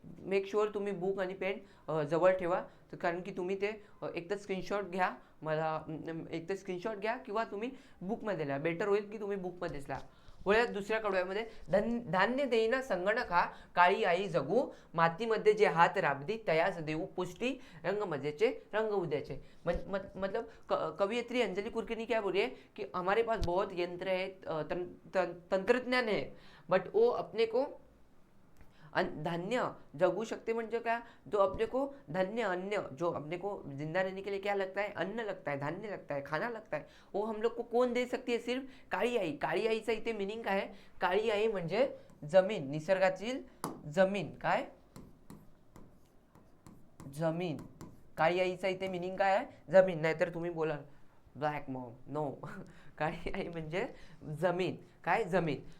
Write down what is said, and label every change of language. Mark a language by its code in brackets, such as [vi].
[mr] Make sure तुम्ही book आणि pen जवळ ठेवा, कारण की तुम्ही ते एक तर स्क्रीनशॉट घ्या, मला एक तर स्क्रीनशॉट घ्या किंवा तुम्ही बुकमध्ये लिहा, बेटर होईल की तुम्ही बुकमध्येच लिहा. वळ्यात दुसऱ्या कडव्यामध्ये धान्य देईना संगणक हा, काळी आई जगू मातीमध्ये जे हात राबदी, तयास देऊ पुष्टी, रंग मजेचे रंग उद्याचे. [hi] मतलब कवियत्री अंजलि कुरकिनी क्या बोल रही है कि हमारे पास बहुत यंत्र है, तंत्रज्ञान है, बट वो अपने को [mr] धान्य जगू शकते म्हणजे [hi] क्या, जो अपने को धान्य अन्न, जो अपने को जिंदा रहने के लिए क्या लगता है, अन्न लगता है, धान्य लगता है, खाना लगता है, वो हम लोग को कौन दे सकती है, सिर्फ काळी आई. [mr] काळी आईचा इथे मिनिंग काय आहे, काळी आई म्हणजे जमीन, निसर्गातील जमीन. काय जमीन, काळी आईचा इथे मिनिंग काय आहे, जमीन. नाहीतर तुम्ही बोलाल ब्लॅक मॉम, नो. काळी आई म्हणजे जमीन. काय जमीन.